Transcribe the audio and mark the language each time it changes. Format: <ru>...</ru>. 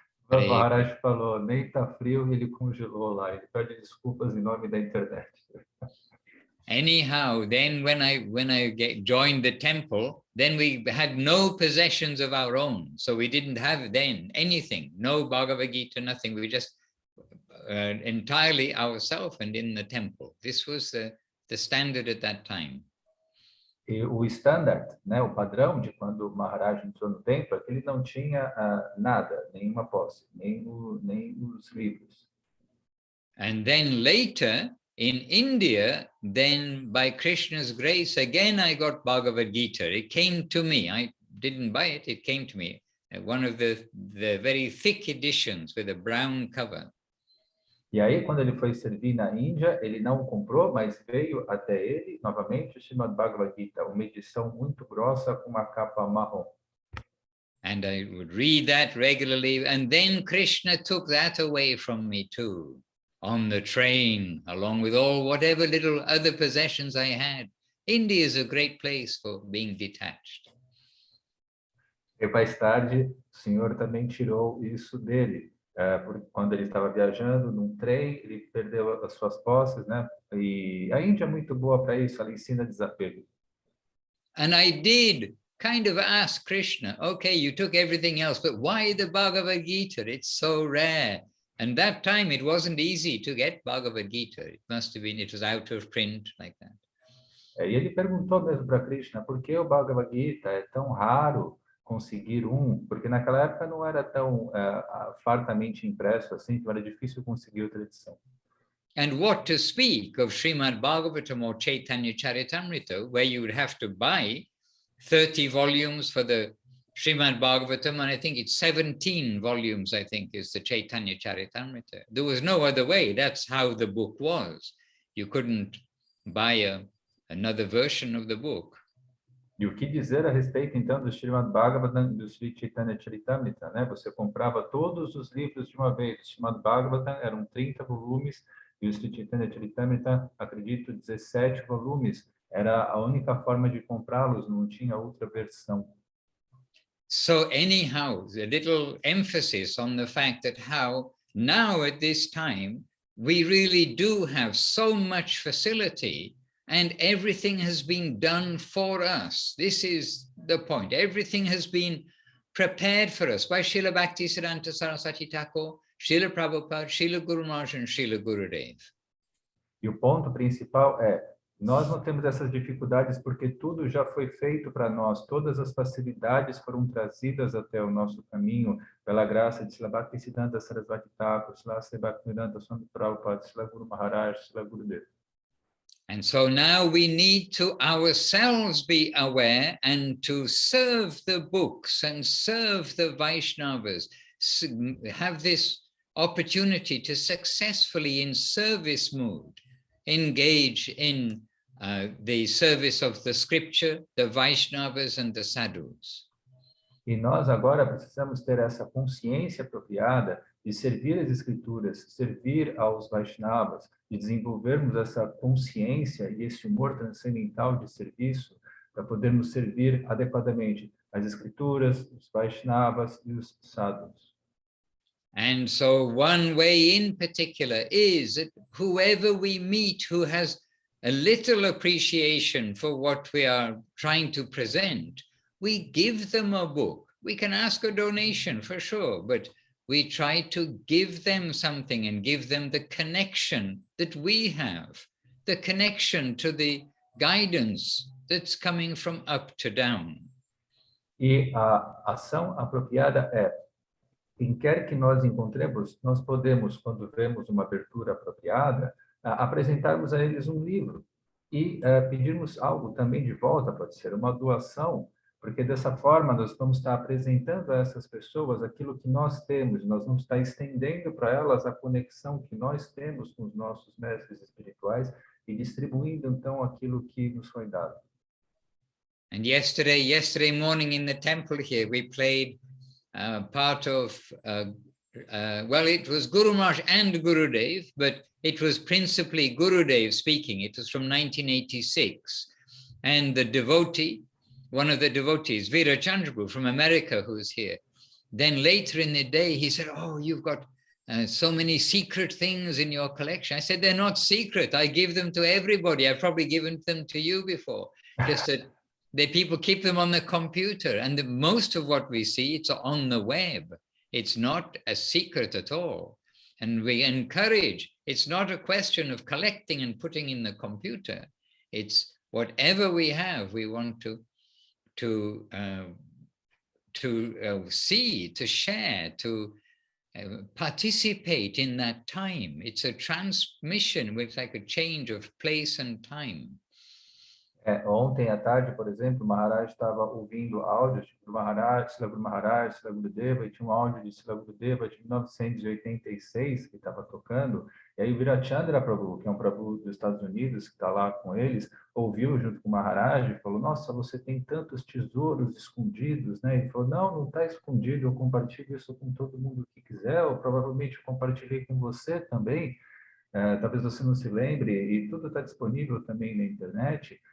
<pt>O Maharaj falou, nem tá frio, ele congelou lá. Ele pede desculpas em nome da internet.</pt> <en>Anyhow, then when I joined the temple, then we had no possessions of our own. So we didn't have then anything, no Bhagavad Gita, nothing. We just entirely ourselves and in the temple. This was the standard at that time.</en> <pt>E o standard, né, o padrão de quando o Maharaj entrou no templo, é que ele não tinha nada, nenhuma posse, nem os livros.</pt> <en>And then later, in India, then by Krishna's grace, again I got Bhagavad Gita. It came to me. I didn't buy it, it came to me. One of the very thick editions with a brown cover.</en> <pt>E aí, quando ele foi servir na Índia, ele não comprou, mas veio até ele, novamente, o Srimad Bhagavad Gita, uma edição muito grossa com uma capa marrom.</pt> <en>And I would read that regularly, and then Krishna took that away from me too, on the train, along with all whatever little other possessions I had. India is a great place for being detached.</en> <pt>E mais tarde, o Senhor também tirou isso dele. Quando ele estava viajando num trem, ele perdeu as suas posses, né? E a Índia é muito boa para isso, ela ensina desapego.</pt> <en>And I did kind of ask Krishna, okay, you took everything else, but why the Bhagavad Gita? It's so rare. And that time it wasn't easy to get Bhagavad Gita. It must have been, it was out of print like that.</en> <pt>E ele perguntou mesmo para Krishna, por que o Bhagavad Gita é tão raro conseguir porque naquela época não era tão fartamente impresso assim, então era difícil conseguir outra edição.</pt> <en>And what to speak of Srimad Bhagavatam or Chaitanya Charitamrita, where you would have to buy 30 volumes for the Srimad Bhagavatam, and I think it's 17 volumes, I think, is the Chaitanya Charitamrita. There was no other way. That's how the book was. You couldn't buy another version of the book.</en> <pt>E o que dizer a respeito, então, do Srimad Bhagavatam, do Sri Chaitanya Charitamrita, né? Você comprava todos os livros de uma vez. O Srimad Bhagavatam eram 30 volumes, e o Sri Chaitanya Charitamrita, acredito, 17 volumes. Era a única forma de comprá-los, não tinha outra versão.</pt> <en>So anyhow, a little emphasis on the fact that how now at this time, we really do have so much facility and everything has been done for us. This is the point. Everything has been prepared for us by Srila Bhaktisiddhanta Saraswati Thakur, Srila Prabhupada, Srila Guru Maharaj and Srila Gurudev.</en> <pt>E o ponto principal nós não temos essas dificuldades porque tudo já foi feito para nós, todas as facilidades foram trazidas até o nosso caminho pela graça de Srila Bhaktisiddhanta Saraswati Thakur, Srila Sridhar Swami Prabhupada, Srila Guru Maharaj, Srila Gurudev.</pt> <en>And so now we need to ourselves be aware and to serve the books and serve the Vaishnavas, have this opportunity to successfully in service mood, engage in the service of the scripture, the Vaishnavas and the sadhus.</en> <pt>E nós agora precisamos ter essa consciência apropriada de servir as escrituras, servir aos Vaishnavas, de desenvolvermos essa consciência e esse humor transcendental de serviço para podermos servir adequadamente as escrituras, os Vaishnavas e os sadhus.</pt> <en>And so one way in particular is that whoever we meet who has a little appreciation for what we are trying to present, we give them a book. We can ask a donation for sure, but we try to give them something and give them the connection that we have, the connection to the guidance that's coming from up to down.</en> <pt>E a ação apropriada é: quem quer que nós encontremos, nós podemos, quando vemos uma abertura apropriada, apresentarmos a eles um livro e pedirmos algo também de volta, pode ser uma doação, porque dessa forma nós vamos estar apresentando a essas pessoas aquilo que nós temos, nós vamos estar estendendo para elas a conexão que nós temos com os nossos mestres espirituais e distribuindo então aquilo que nos foi dado.</pt> <en>And yesterday morning in the temple here, we played part of, well, it was Guru Maharaj and Gurudev, but it was principally Gurudev speaking. It was from 1986. And the devotee, one of the devotees, Birchandra Prabhu from America, who's here, then later in the day, he said, oh, you've got so many secret things in your collection. I said, they're not secret. I give them to everybody. I've probably given them to you before, just that the people keep them on the computer, and most of what we see, it's on the web. It's not a secret at all. And we encourage, it's not a question of collecting and putting in the computer. It's whatever we have, we want to see, to share, to participate in that time. It's a transmission with like a change of place and time.</en> <pt>Ontem à tarde, por exemplo, o Maharaj estava ouvindo áudios de Guru Maharaj, Srila Guru Maharaj, Srila Gurudeva, e tinha um áudio de Srila Gurudeva de 1986 que estava tocando, e aí o Birchandra Prabhu, que é um Prabhu dos Estados Unidos, que está lá com eles, ouviu junto com o Maharaj e falou, nossa, você tem tantos tesouros escondidos, né? Ele falou, não está escondido, eu compartilho isso com todo mundo que quiser, eu provavelmente compartilhei com você também, talvez você não se lembre, e tudo está disponível também na internet.</pt>